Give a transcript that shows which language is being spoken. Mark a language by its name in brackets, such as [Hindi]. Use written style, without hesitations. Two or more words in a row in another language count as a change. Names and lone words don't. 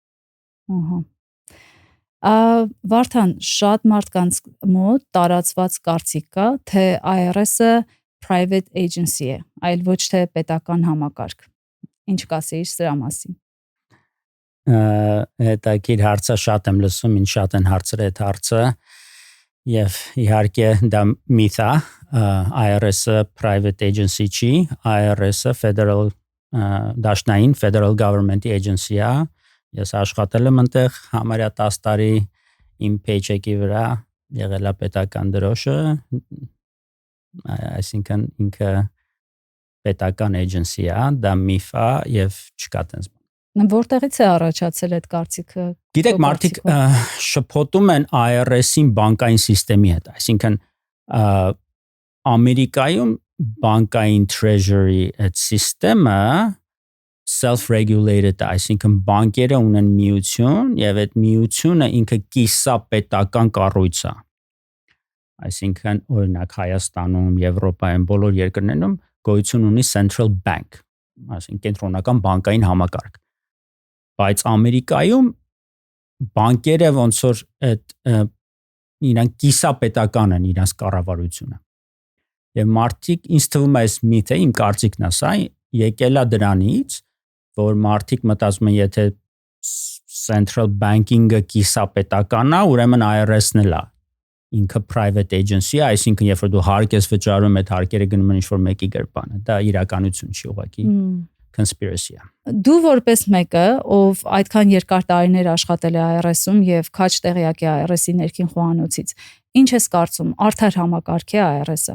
[Armenian] Վարդան, շատ մարդկանց մոտ տարածված կարծիք կա, թե IRS-ը [English] private agency [Armenian] է, այլ ոչ թե պետական համակարգ։ Ինչ կասեիր սրա մասին։ Հետաքրքիր հարց է, շատ եմ լսում, ինձ շատ են հարցրել այդ հարցը, եւ իհարկե դա միթ է, IRS-ը [English] private agency [Armenian] չի, IRS-ը federal դաշնային [English] federal government agency [Armenian] է։ Ես աշխատել եմ այնտեղ համարյա 10 տարի, իմ paycheck-ի վրա եղել է պետական դրոշը, այսինքն ինքը պետական agency է, դա միֆ է եւ չկա տենց։ Որտեղից է առաջացել այդ կարծիքը։ Գիտեք, մարդիկ շփոթում են IRS-ին բանկային համակարգի հետ, այսինքն Ամերիկայում բանկային treasury այդ համակարգը self-regulated, այսինքն բանկերը ունեն միություն եւ այդ միությունը ինքը կիսապետական կառույց է։ Այսինքն օրինակ Հայաստանում, Եվրոպայում, բոլոր երկրներում գոյություն ունի [English] central bank, [Armenian] այսինքն կենտրոնական բանկային համակարգ։ Բայց Ամերիկայում բանկերը ոնց որ այդ իրանք կիսապետական են իրանց կառավարությունը։ Եվ մարդիկ ինձ թվում է այս միթը, իմ կարծիքն է սա, եկել է դրանից, որ մարդիկ մտածում են, եթե [English] central banking- [Armenian] ը կիսապետական է, ուրեմն IRS-ն էլ է։ Ինքը [English] private agency [Armenian] է, այսինքն երբ որ դու հարկ ես վճարում, այդ հարկերը գնում են ինչ-որ մեկի գրպանը։ Դա իրականություն չի, ուղղակի conspiracy է։ Դու որպես մեկը, ով այդքան երկար տարիներ աշխատել է IRS-ում եւ քաջ տեղյակ է IRS-ի ներքին խոհանոցից, ինչ ես կարծում, արդար համակարգ է IRS-ը։